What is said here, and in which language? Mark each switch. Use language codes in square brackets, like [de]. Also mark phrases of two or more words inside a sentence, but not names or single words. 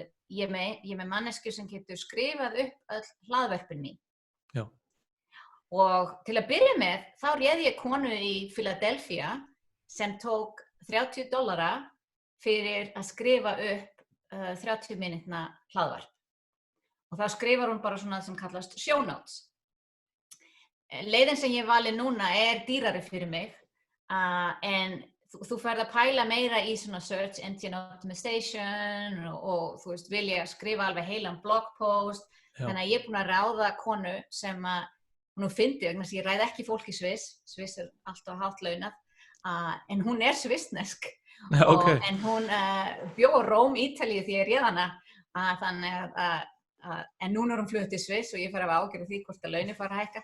[is] Ég er með mannesku sem getur skrifað upp öll hlaðvörpin mín. Já. Og til að byrja með, þá réði ég konu í Philadelphia sem tók $30 fyrir að skrifa upp 30 mínútna hlaðvarp. Og þá skrifar hún bara svona sem kallast [en] show notes. [is] Leiðin sem ég vali núna er dýrari fyrir mig, en þú ferð að pæla meira í svona [en] search engine optimization [is] og þú veist, vil ég skrifa alveg heilan blogpost. Þannig að ég er búin að ráða konu sem hún fyndi, vegna þess að ég ræði ekki fólk í Sviss er alltaf hátt launað, en hún er svissnesk. Okay. En hún bjó á Róm, Ítalíu því ég réð hana, þannig en núna er hún flutt til Sviss og ég fer að hafa ágjörð því hvort að launin fara að hækka.